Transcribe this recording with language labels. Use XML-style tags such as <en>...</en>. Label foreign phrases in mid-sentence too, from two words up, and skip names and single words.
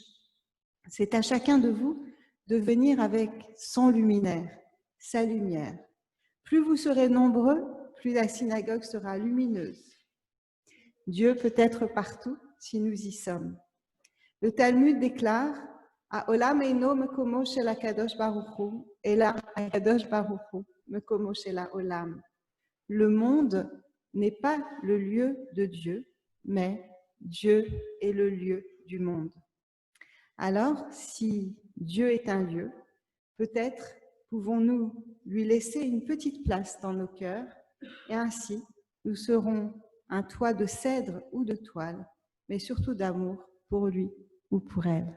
<fr>C'est à chacun de vous de venir avec son luminaire, sa lumière. Plus vous serez nombreux, plus la synagogue sera lumineuse. Dieu peut être partout si nous y sommes. Le Talmud déclare «</fr> <he>העולם אינו מקומו של הקדוש ברוך הוא, אלא הקדוש ברוך הוא מקומו של העולם</he> <fr>» Le monde n'est pas le lieu de Dieu, mais Dieu est le lieu du monde. Alors, si Dieu est un lieu, peut-être pouvons-nous lui laisser une petite place dans nos cœurs et ainsi nous serons un toit de cèdre ou de toile, mais surtout d'amour pour lui ou pour elle.</fr>